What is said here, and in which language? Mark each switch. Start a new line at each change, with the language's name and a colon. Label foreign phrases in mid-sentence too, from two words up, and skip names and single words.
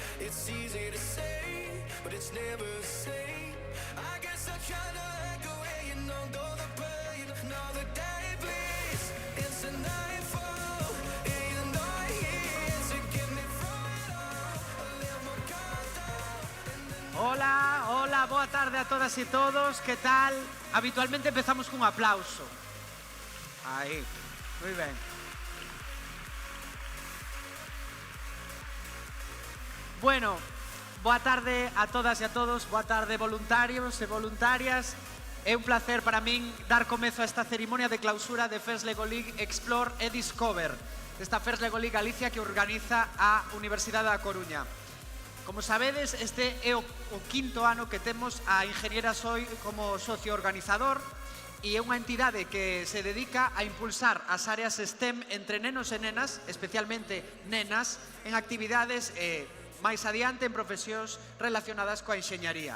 English: it's easy to say, but it's never the same. I guess I kinda like the way you know the pain. Now the day bleeds into nightfall, and you're not here to get me from it all. I let my guard down.
Galician: Hola, hola, boa tarde a todas e todos, que tal? Habitualmente empezamos cun aplauso. Aí, moi ben. Bueno, boa tarde a todas e a todos, boa tarde voluntarios e voluntarias. É un placer para min dar comezo a esta cerimonia de clausura de First Lego League Explore e Discover, esta First Lego League Galicia que organiza a Universidade da Coruña. Como sabedes, este é o quinto ano que temos a Ingeniera Soi como socio organizador e é unha entidade que se dedica a impulsar as áreas STEM entre nenos e nenas, especialmente nenas, en actividades máis adiante en profesións relacionadas coa enxeñaría.